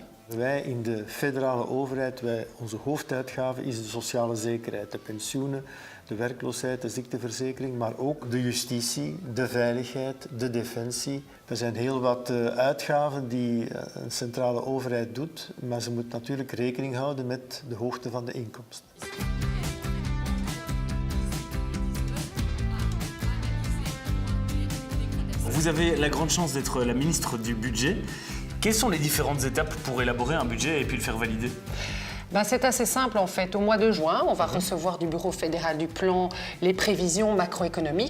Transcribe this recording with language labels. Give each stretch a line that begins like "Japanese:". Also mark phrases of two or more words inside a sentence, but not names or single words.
Dutch: Wij in de federale overheid, onze hoofduitgave is de sociale zekerheid, de pensioenen, de werkloosheid, de ziekteverzekering, maar ook de justitie, de veiligheid, de defensie. Er zijn heel wat uitgaven die een centrale overheid doet, maar ze moet natuurlijk rekening houden met de hoogte van de inkomsten.
French: Vous avez la grande chance d'être la ministre du budget. Quelles sont les différentes étapes pour élaborer un budget et puis le faire valider? C'est assez simple en fait. Au mois de juin, on va recevoir du Bureau fédéral du plan les prévisions macroéconomiques.